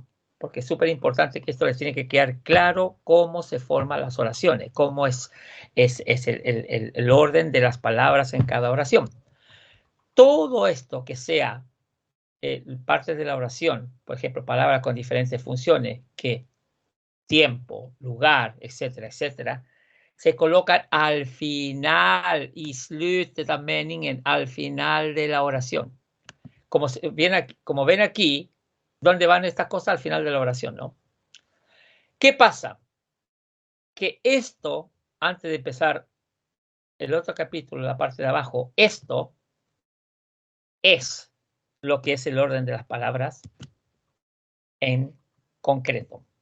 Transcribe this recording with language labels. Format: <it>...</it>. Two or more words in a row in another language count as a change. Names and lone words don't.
<es>Porque es súper importante que esto les tiene que quedar claro cómo se forman las oraciones, cómo es el orden de las palabras en cada oración. Todo esto que sea partes de la oración, por ejemplo, palabras con diferentes funciones, que tiempo, lugar, etcétera, etcétera, se colocan al final, y</es> <sv>slutet av meningen,</sv> <es>al final de la oración. Como ven aquí, ¿dónde van estas cosas? Al final de la oración, ¿no? ¿Qué pasa? Que esto, antes de empezar el otro capítulo, la parte de abajo, esto es lo que es el orden de las palabras en concreto.</es>